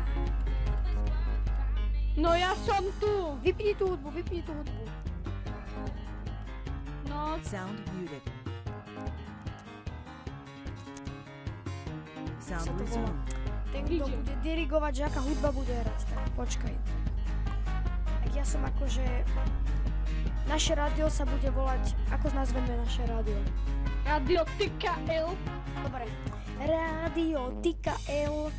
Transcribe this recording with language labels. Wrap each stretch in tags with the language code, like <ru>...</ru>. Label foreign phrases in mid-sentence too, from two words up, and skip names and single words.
<sk>No ja som tu. Vypni tú hudbu. No,</sk> <en>Sound muted. Sound</en> <sk>Sa to volá.</sk> <en>resumed.</en> <sk>Ten, kto Ide. bude dirigovať, že aká hudba bude hrať, tak počkaj. Tak ja som akože... Naše rádio sa bude volať... Ako nazveme naše rádio? Radio Tika L. Dobre. Rádio Tika L.</sk>